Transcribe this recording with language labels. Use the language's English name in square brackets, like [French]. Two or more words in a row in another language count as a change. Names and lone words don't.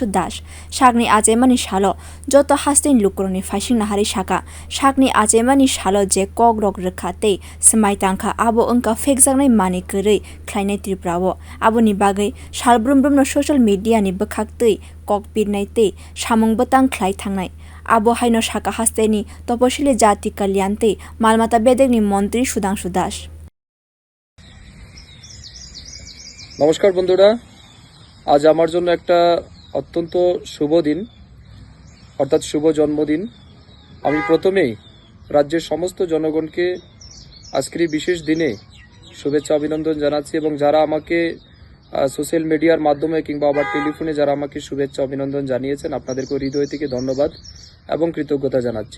[Kok Borok] sakni Achaimani salo joto haste ni lokurok faising nahari sakni Achaimani salo je kokrok rwkha tei swmai tangkha abo wngka phekjak mani kwrui khlainai Tripura o aboni bagui salbrum no [English] social media [Kok Borok] ni bwkhak tei kok pirnai tei samwng bwtang khlai thangnai abo haino sakha haste ni Tapashili jati kalyan tei malmata bedek ni montri Sudhangshu [Bangla] নমস্কার বন্ধুরা, আজ আমার জন্য একটা অত্যন্ত শুভ দিন, অর্থাৎ শুভ জন্মদিন। আমি প্রথমেই রাজ্যের সমস্ত জনগণকে আজকের এই বিশেষ দিনে শুভেচ্ছা অভিনন্দন জানাচ্ছি এবং যারা আমাকে [English] social media [Bangla] মাধ্যমে কিংবা আবার টেলিফোনে যারা আমাকে শুভেচ্ছা অভিনন্দন জানিয়েছেন, আপনাদেরকে হৃদয় থেকে ধন্যবাদ এবং কৃতজ্ঞতা জানাচ্ছি।